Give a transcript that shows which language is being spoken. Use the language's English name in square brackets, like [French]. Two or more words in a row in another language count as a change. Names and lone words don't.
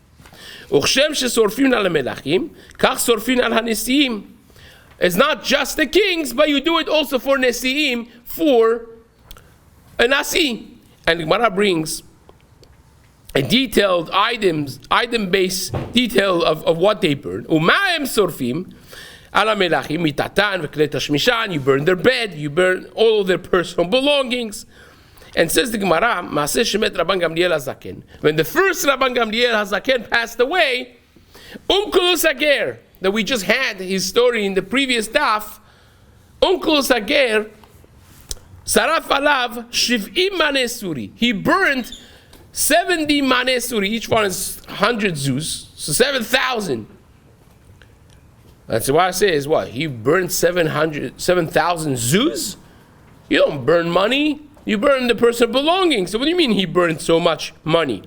[English] It's not just the kings, but you do it also for Nesi'im, for a Nasi. And the Gemara brings a detailed item-based detail of what they burn. [Hebrew] ומה הם שורפים על מלכים מטתן וכלי תשמישן. [English] You burn their bed, you burn all of their personal belongings. And says the Gemara, [Hebrew] מעשה שמת [English] Rabban Gamliel HaZaken. When the first Rabban Gamliel HaZaken passed away, Kulus Hager, that we just had his story in the previous daf, Kulus Hager, [Hebrew] שרף עליו שבעים מנה צורי. [English] He burned 70 manesuri. Each one is 100 zuz, so 7,000. That's why I say is what? He burned 7,000 zuz? You don't burn money. You burn the personal belongings. So what do you mean he burned so much money?